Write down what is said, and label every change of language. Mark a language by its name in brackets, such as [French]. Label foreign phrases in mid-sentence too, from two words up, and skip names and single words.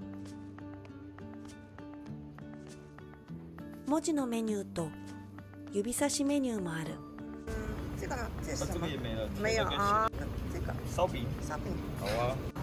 [Japanese] 文字のメニューと指差しメニューもある。 [Chinese] 这个呢？这是什么？也没了，没有啊，这个烧饼，烧饼。好啊。